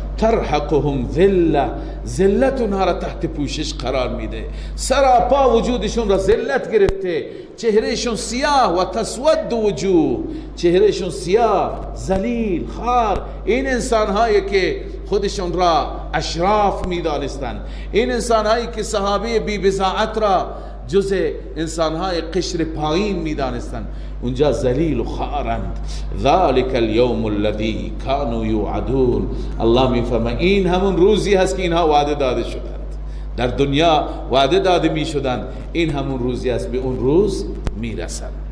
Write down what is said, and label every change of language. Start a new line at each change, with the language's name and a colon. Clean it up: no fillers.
Arabic: ترحقهم ذله،
Persian: ذلت اونها را تحت پوشش قرار میده، سراپا وجودشون را ذلت گرفته، چهرهشون سیاه و
Arabic: تسود وجوه،
Persian: چهرهشون سیاه، ذلیل، خار. این انسان هایی که خودشون را اشراف میدانستند، این انسان هایی که صحابه بی بضاعت را جز انسانهای قشر پایین میدانستند، اونجا ذلیل و خارند.
Arabic: ذالک اليوم الذی كانوا یوعدون.
Persian: الله میفرماید این همون روزی هست که اینها وعده داده شدند، در دنیا وعده داده میشدند، این همون روزی است، به اون روز میرسند.